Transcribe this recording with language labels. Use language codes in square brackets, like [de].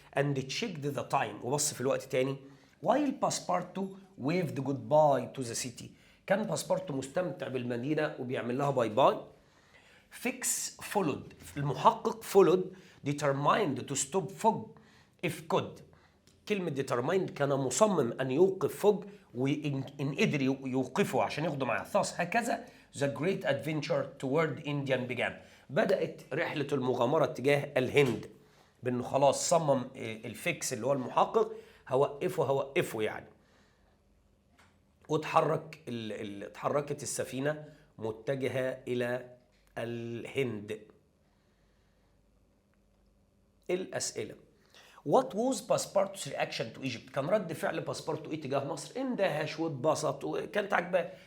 [en] and checked the time، [ar] وبص في الوقت تاني. [en] while Passepartout waved goodbye to the city، [ar] كان باسبارتو مستمتع بالمدينة وبيعمل لها باي باي. فيكس followed، المحقق [en] followed determined to stop [ar] فوج if could، كلمة determined كان مصمم أن يوقف فوج، وإن قدر يوقفه عشان ياخده معاه. [en] thus هكذا the great adventure toward Indian began، [ar] بدأت رحلة المغامرة تجاه الهند. بانه خلاص صمم الفيكس اللي هو المحقق هوقفه يعني. اتحركت السفينة متجهة إلى الهند. الأسئلة: [en] What was Passepartout's reaction to Egypt؟ [ar] كان رد فعل باسبورتو ايه تجاه مصر؟ اندهش واتبسط وكانت عاجباه.